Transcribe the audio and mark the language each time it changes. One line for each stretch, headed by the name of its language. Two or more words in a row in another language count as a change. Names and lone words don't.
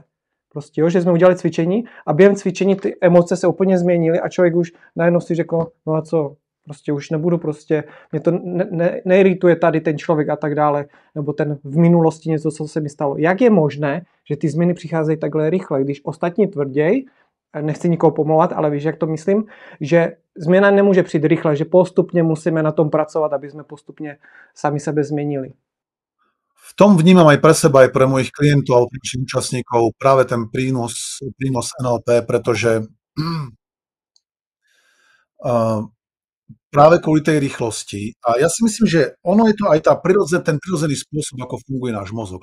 Czech: Prostě, jo, že jsme udělali cvičení a během cvičení ty emoce se úplně změnily a člověk už najednou si řekl, no a co, prostě už nebudu, prostě mě to neirituje tady ten člověk a tak dále, nebo ten v minulosti něco, co se mi stalo. Jak je možné, že ty změny přicházejí takhle rychle, když ostatní tvrději, nechci nikoho pomlouvat, ale víš, jak to myslím, že změna nemůže přijít rychle, že postupně musíme na tom pracovat, aby jsme postupně sami sebe změnili.
Slovak: V tom vnímam aj pre seba, aj pre mojich klientov alebo pre našich účastníkov práve ten prínos NLP, pretože práve kvôli tej rýchlosti. A ja si myslím, že ono je to aj ten prirodzený spôsob, ako funguje náš mozog.